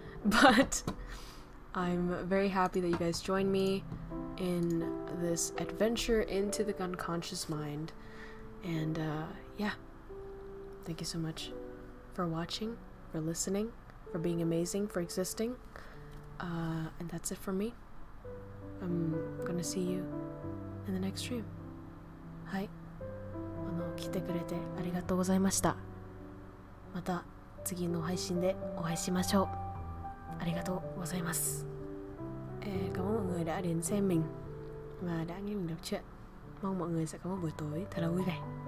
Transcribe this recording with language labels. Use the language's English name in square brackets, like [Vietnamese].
[English] But I'm very happy that you guys joined me in this adventure into the unconscious mind. And yeah, thank you so much for watching, for listening, for being amazing, for existing. And that's it for me. I'm gonna see you in the next stream. [Japanese] はい。来てくれてありがとうございました。また次の配信でお会いしましょう。ありがとうございます。 [Vietnamese] Cảm ơn mọi người đã đến xem mình và đã nghe mình đọc truyện. Mong mọi người sẽ có một buổi tối thật là vui vẻ.